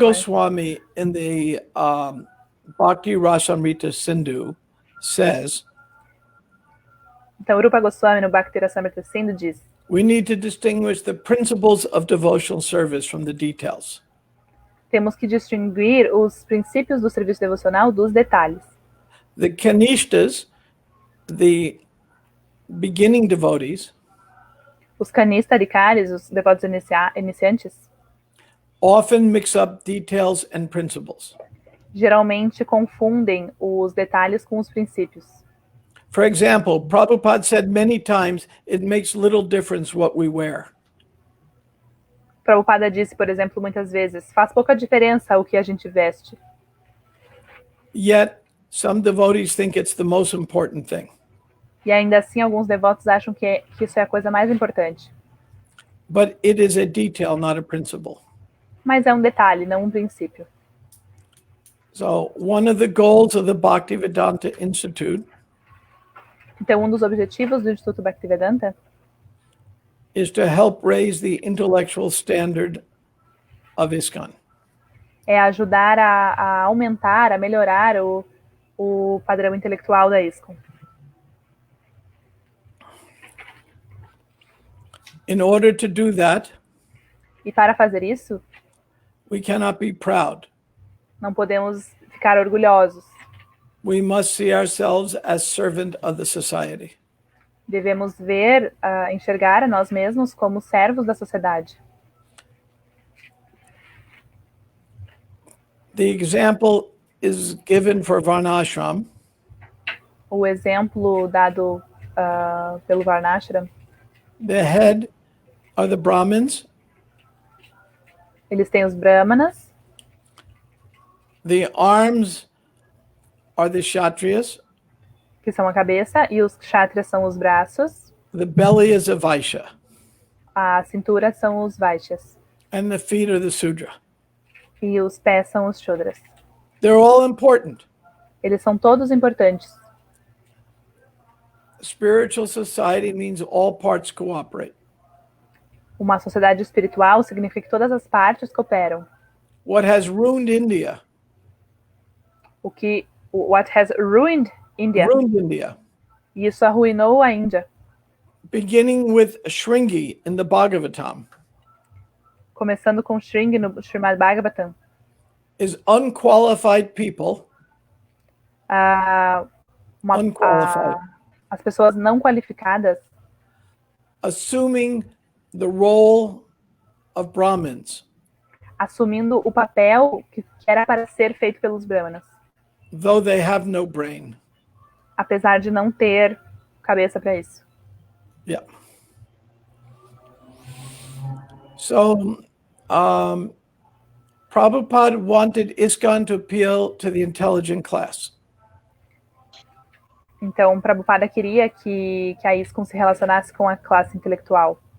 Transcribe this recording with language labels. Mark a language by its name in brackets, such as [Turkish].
[English] Goswami in the Bhakti Rasamrita Sindhu says, [Portuguese] Então, Rupa Goswami no Bhakti Rasamrita Sindhu diz: [English] we need to distinguish the principles of devotional service from the details. [Portuguese] temos que distinguir os princípios do serviço devocional dos detalhes. [English] The Kanishtas, the beginning devotees, [Portuguese] Os kanistadikaris, os devotos iniciantes, [English] often mix up details and principles. [Portuguese] geralmente confundem os detalhes com os princípios. [English] For example, Prabhupada said many times, it makes little difference what we wear. [Portuguese] Prabhupada disse, por exemplo, muitas vezes: faz pouca diferença o que a gente veste. [English] Yet, some devotees think it's the most important thing. [Portuguese] E ainda assim, alguns devotos acham que isso é a coisa mais importante. [English] But it is a detail, not a principle. [Portuguese] Mas é um detalhe, não um princípio. [English] So, one of the goals of the Bhaktivedanta Institute [Portuguese] Então, um dos objetivos do Instituto Bhaktivedanta [English] is to help raise the intellectual standard of ISKCON. [Portuguese] é ajudar a aumentar, a melhorar o padrão intelectual da ISKCON. [English] In order to do that, [Portuguese] E para fazer isso, [English] we cannot be proud. [Portuguese] não podemos ficar orgulhosos. [English] We must see ourselves as servant of the society. [Portuguese] Devemos ver, enxergar a nós mesmos como servos da sociedade. [English] The example is given for Varnashram. [Portuguese] O exemplo dado pelo Varnashram, [English] The head are the Brahmins, [Portuguese] eles têm os brahmanas, [English] the arms are the Kshatriyas, [Portuguese] que são a cabeça, e os kshatriyas são os braços, [English] the belly is a Vaishya, [Portuguese] a cintura são os vaishyas, [English] and the feet are the Sudra. [Portuguese] e os pés são os shudras. [English] They're all important. [Portuguese] Eles são todos importantes. [English] Spiritual society means all parts cooperate. [Portuguese] Uma sociedade espiritual significa que todas as partes cooperam. [English] What has ruined India? What has ruined India? Ruined India. [Portuguese] E isso arruinou a Índia. [English] Beginning with Shringi in the Bhagavatam, [Portuguese] Começando com Shringi no Srimad Bhagavatam. [English] is unqualified people, unqualified, [Portuguese] As pessoas não qualificadas [English] assuming the role of Brahmins, [Portuguese] assumindo o papel que era para ser feito pelos brahmanas, [English] though they have no brain. [Portuguese] apesar de não ter cabeça para isso. [English] Yeah. So, Prabhupada wanted ISKCON to appeal to the intelligent class. [Portuguese] Então, Prabhupada queria que a ISKCON se relacionasse com a classe intelectual.